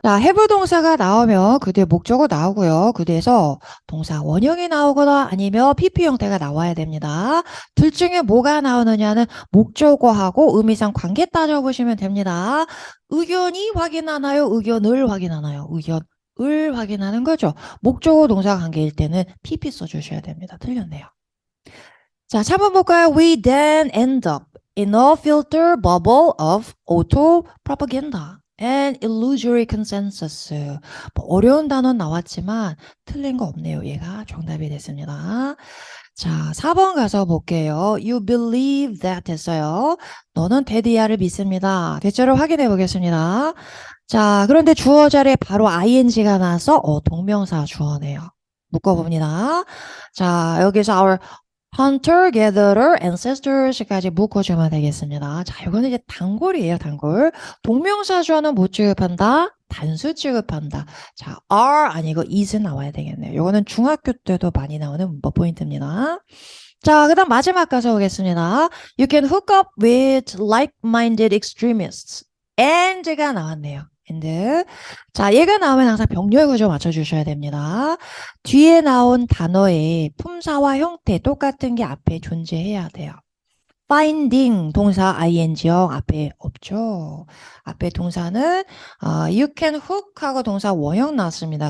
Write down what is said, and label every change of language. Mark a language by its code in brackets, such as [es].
[ko] 자, have 동사가 나오면 그 뒤에 목적어 나오고요. 그 뒤에서 동사 원형이 나오거나 아니면 PP 형태가 나와야 됩니다. 둘 중에 뭐가 나오느냐는 목적어하고 의미상 관계 따져보시면 됩니다. 의견이 확인하나요? 의견을 확인하나요? 의견을 확인하는 거죠. 목적어 동사 관계일 때는 PP 써주셔야 됩니다. 틀렸네요. 자, 3번 볼까요? [en] We then end up in a filter bubble of auto propaganda and illusory consensus. [ko] 뭐 어려운 단어 나왔지만 틀린 거 없네요. 얘가 정답이 됐습니다. 자, 4번 가서 볼게요. [en] You believe that [ko] 했어요. 너는 데디아를 믿습니다. 대절을 확인해 보겠습니다. 자, 그런데 주어 자리에 바로 ing가 나와서 동명사 주어네요. 묶어봅니다. 자, 여기서 [en] our hunter, gatherer, ancestors [ko] 까지 묶어주면 되겠습니다. 자, 이거는 이제 단골이에요, 단골. 동명사 주어는 못 취급한다? 단수 취급한다. 자, are 아니고 is 나와야 되겠네요. 이거는 중학교 때도 많이 나오는 문법 포인트입니다. 자, 그 다음 마지막 가서 오겠습니다. [en] You can hook up with like-minded extremists. [ko] and가 나왔네요. and. 자, 얘가 나오면 항상 병렬 구조 맞춰주셔야 됩니다. 뒤에 나온 단어의 품사와 형태 똑같은 게 앞에 존재해야 돼요. finding 동사 ing형 앞에 없죠. 앞에 동사는 [en] you can hook [ko] 하고 동사 원형 나왔습니다.